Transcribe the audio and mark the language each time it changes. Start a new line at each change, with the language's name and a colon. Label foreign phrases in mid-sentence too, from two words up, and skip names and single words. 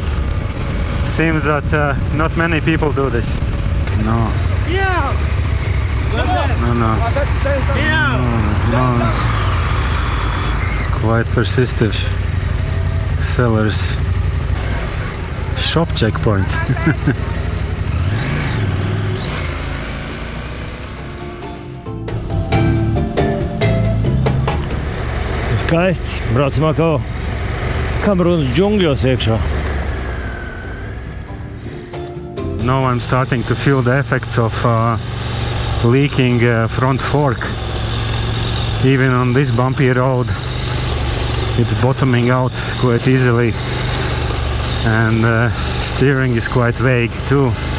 English: Seems that not many people do this. No. No. Quite persistent sellers. Shop checkpoint.
Latvian: Skaisti. Braucam atkal Kamerūnas džungļos iekšā.
English: Now I'm starting to feel the effects of leaking front fork. Even on this bumpy road, it's bottoming out quite easily, and steering is quite vague too.